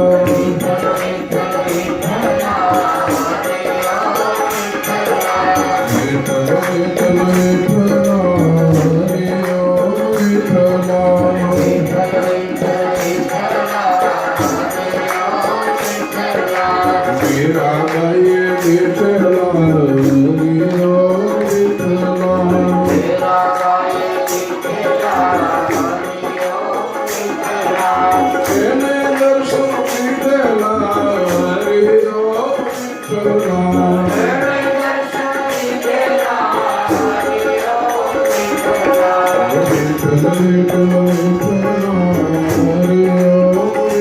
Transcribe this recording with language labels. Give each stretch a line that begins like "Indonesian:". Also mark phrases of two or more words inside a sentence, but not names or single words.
Hindi: विठल विठल विठला हरि ओम विठला मीरा गाये विठला हरि ओम विठला
Gujarati: એને દર્શન દીધેલા હરિ ઓમ વિઠલા વિઠ્ઠલ વિઠ્ઠલ વિઠ્ઠલા હરિ ઓમ